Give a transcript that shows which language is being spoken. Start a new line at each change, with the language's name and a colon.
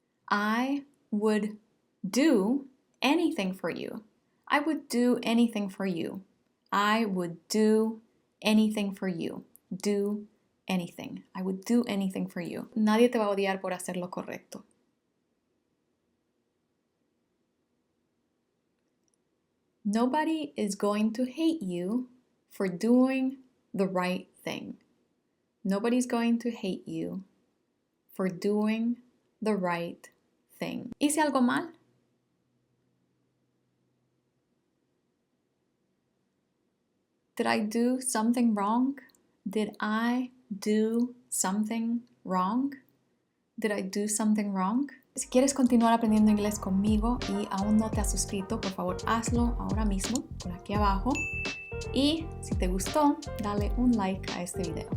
English: I would do anything for you. I would do anything for you. I would do anything for you. Do anything. I would do anything for you.
Spanish: Nadie te va a odiar por hacer lo correcto.
English: Nobody is going to hate you for doing the right thing. Nobody's going to hate you for doing the right thing.
Spanish: ¿Hice algo mal?
English: Did I do something wrong? Did I do something wrong? Did I do something wrong?
Spanish: Si quieres continuar aprendiendo inglés conmigo y aún no te has suscrito, por favor hazlo ahora mismo, por aquí abajo. Y si te gustó, dale un like a este video.